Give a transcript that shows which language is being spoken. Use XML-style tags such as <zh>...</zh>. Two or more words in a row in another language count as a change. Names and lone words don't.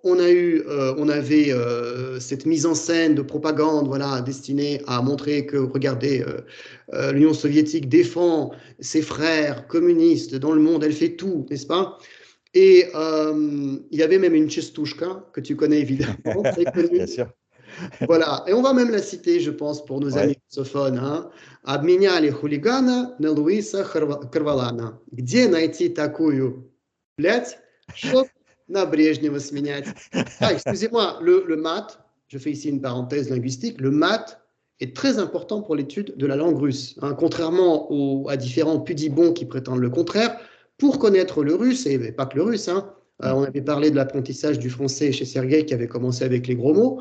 <fr>On avait cette mise en scène de propagande, voilà, destinée à montrer que, regardez, l'Union soviétique défend ses frères communistes dans le monde, elle fait tout, n'est-ce pas? Et il y avait même une Chestushka, que tu connais évidemment, très connue. Bien sûr. Voilà, et on va même la citer, je pense, pour nos amis Ouais. russophones. Hein.</fr> <ru>Обменяли хулигана на Луиса Карвалана. Где найти такую, блядь, чтоб на Брежнева сменять?</ru> <fr>Ah, excusez-moi, le maths, je fais ici une parenthèse linguistique, le maths est très important pour l'étude de la langue russe. Hein. Contrairement à différents pudibons qui prétendent le contraire, pour connaître le russe, et pas que le russe, hein, Mm. On avait parlé de l'apprentissage du français chez Sergueï qui avait commencé avec les gros mots.</fr>